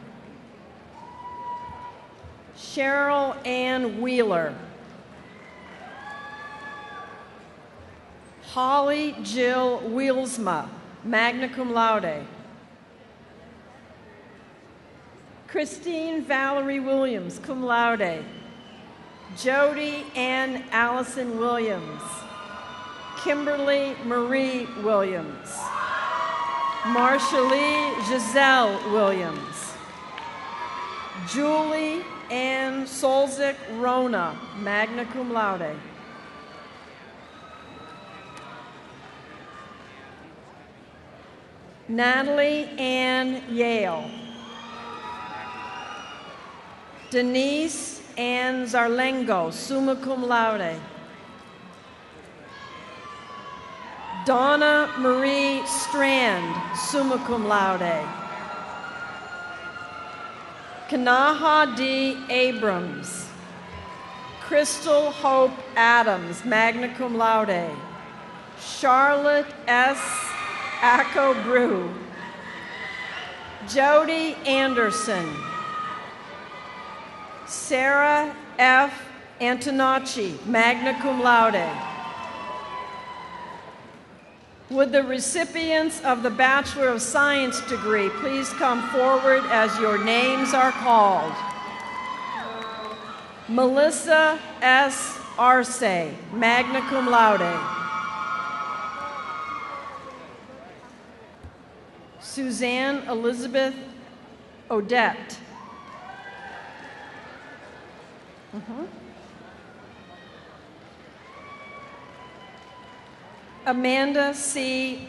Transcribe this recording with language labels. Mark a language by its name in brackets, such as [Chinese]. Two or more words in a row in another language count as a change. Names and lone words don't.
[English] Cheryl Ann Wheeler. Holly Jill Wheelsma, [Latin] magna cum laude. [English] Christine Valerie Williams, [Latin] cum laude. [English] Jody Ann Allison Williams. Kimberly Marie Williams. Marshalee Giselle Williams. Julie Ann Solzik Rona, [Latin] magna cum laude. [English] Natalie Ann Yale. Denise Ann Zarlengo, [Latin] summa cum laude. [English] Donna Marie Strand, [Latin] summa cum laude. [English] Kanaha D. Abrams. Crystal Hope Adams, [Latin] magna cum laude. [English] Charlotte S. Acco Brew. Jody Anderson. Sarah F. Antonacci, [Latin] magna cum laude. [English] Would the recipients of the Bachelor of Science degree please come forward as your names are called? Melissa S. Arce, [Latin] magna cum laude. [English] Suzanne Elizabeth Odette. Amanda C.